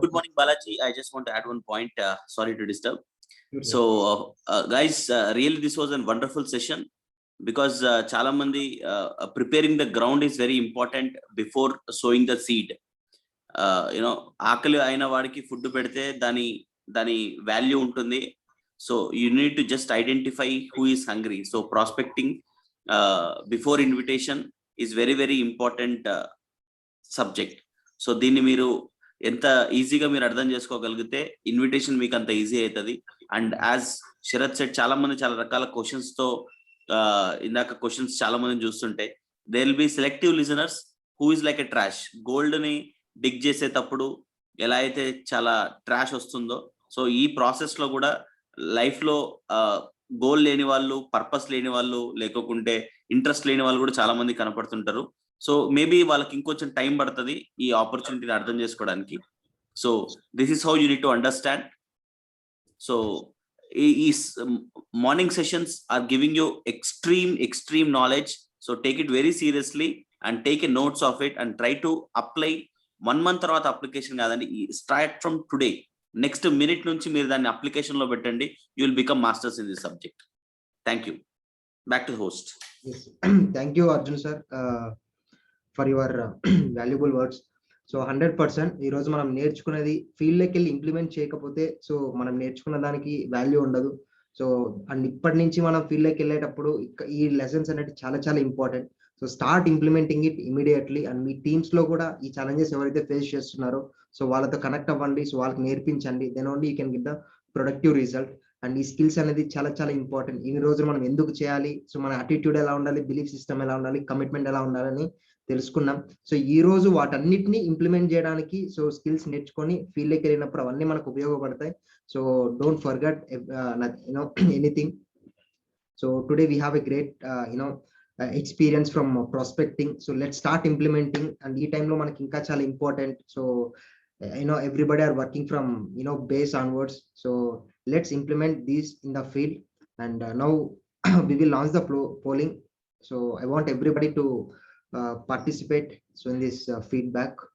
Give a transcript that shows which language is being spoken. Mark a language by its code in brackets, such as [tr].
[en] Good morning Balaji, I just want to add one point, sorry to disturb. So guys, really this was a wonderful session because [te] chala mandi [en] preparing the ground is very important before sowing the seed. [te] ఆకలి అయిన వాడికి food పెడితే దాని value ఉంటుంది. [en] So you need to just identify who is hungry. So prospecting before invitation is very very important subject. [te] So దీన్ని మీరు ఎంత ఈజీగా మీరు అర్థం చేసుకోగలిగితే ఇన్విటేషన్ మీకు అంత ఈజీ అవుతుంది. [en] and as Sharath said [te] చాలా మంది చాలా రకాల క్వశ్చన్స్ తో ఇందాక క్వశ్చన్స్ చాలా మంది చూస్తుంటే [en] They will be selective listeners who is like a trash. [te] Gold ని డిగ్ చేసేటప్పుడు ఎలా అయితే చాలా ట్రాష్ వస్తుందో, సో ఈ ప్రాసెస్ లో కూడా లైఫ్ లో గోల్ లేని వాళ్ళు, పర్పస్ లేని వాళ్ళు, లేకుంటే ఇంట్రెస్ట్ లేని వాళ్ళు కూడా చాలా మంది కనపడుతుంటారు. సో మేబీ వాళ్ళకి ఇంకొంచెం టైం పడుతుంది ఈ ఆపర్చునిటీని అర్థం చేసుకోవడానికి. [en] So this is how you need to understand. So ఈ morning sessions are giving you extreme knowledge. So take it very seriously and take a notes of it and try to apply. [te] 1 month తర్వాత application కాదండి, [en] Start from today. [te] Next minute నుంచి మీరు దాన్ని application లో పెట్టండి. [en] You will become masters in this subject. Thank you. Back to host. Thank you Arjun sir for your valuable words. [te] So 100% ఈ రోజు మనం నేర్చుకునేది ఫీల్డ్ లోకి వెళ్ళి ఇంప్లిమెంట్ చేయకపోతే సో మనం నేర్చుకున్న దానికి వాల్యూ ఉండదు. సో అండ్ ఇప్పటి నుంచి మనం ఫీల్డ్ లోకి వెళ్ళేటప్పుడు ఈ లెసన్స్ అనేది చాలా చాలా important. [en] So start implementing it immediately. [te] And మీ teams లో కూడా ఈ ఛాలెంజెస్ ఎవరైతే ఫేస్ చేస్తున్నారో సో వాళ్ళతో కనెక్ట్ అవ్వండి, సో వాళ్ళకి నేర్పించండి. [en] Then only you can get the productive result. [te] And ఈ స్కిల్స్ అనేది చాలా చాలా ఇంపార్టెంట్. ఇన్ని రోజులు మనం ఎందుకు చేయాలి, సో మన అటిట్యూడ్ ఎలా ఉండాలి, బిలీఫ్ సిస్టమ్ ఎలా ఉండాలి, కమిట్మెంట్ ఎలా ఉండాలని తెలుసుకున్నాం. సో ఈ రోజు వాటన్నిటిని ఇంప్లిమెంట్ చేయడానికి సో స్కిల్స్ నేర్చుకొని ఫీల్డ్ లోకి వెళ్ళినప్పుడు అవన్నీ మనకు ఉపయోగపడతాయి. [en] So don't forget anything. So today we have a great experience from prospecting. So let's start implementing. [te] And ee time lo manaki inka chaala important. [en] So everybody are working from base onwards. So let's implement these in the field. And now we will launch the polling. So I want everybody to participate so in this feedback.